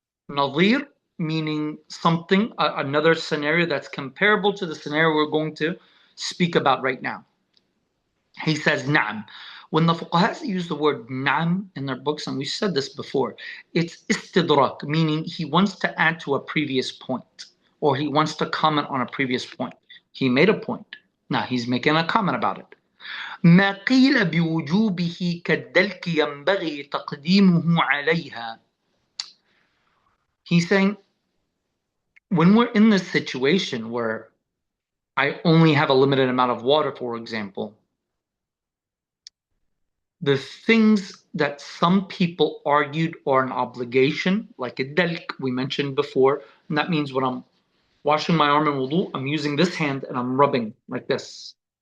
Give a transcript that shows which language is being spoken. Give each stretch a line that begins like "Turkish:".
English: Nadhir meaning something, another scenario that's comparable to the scenario we're going to speak about right now. He says, Na'am. When the fuqahas use the word na'am in their books, and we said this before, it's istidrak, meaning he wants to add to a previous point, or he wants to comment on a previous point. He made a point. Now he's making a comment about it.
Arabic: ما قيل بوجوبه كالدلك ينبغي تقديمه عليها.
English: He's saying, when we're in this situation where I only have a limited amount of water, for example, the things that some people argued are an obligation, like a dalk we mentioned before, and that means when I'm washing my arm in wudu, I'm using this hand and I'm rubbing like this.